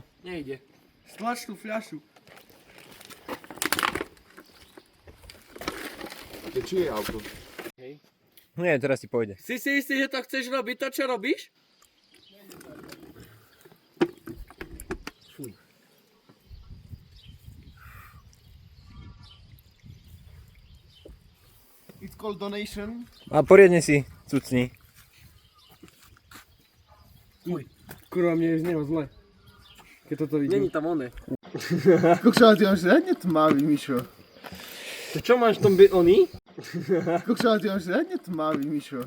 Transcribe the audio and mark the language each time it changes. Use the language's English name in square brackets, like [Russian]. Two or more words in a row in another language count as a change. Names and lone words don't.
[Slovak] Nejde. Stlač tú fľašu. To čije auto? Nie, teraz ti pôjde. Si istý, že to chceš robiť, to čo robíš? Fuj. [English] It's called donation. [Slovak] A poriadne si cucni. Uj. Kurva, mne je z neho zle. Keď toto vidím. Není tam oné. Kokšala, ty máš riadne tmavý, Mišo. To čo máš v tom oný? Kokšala, ty máš riadne tmavý, Mišo.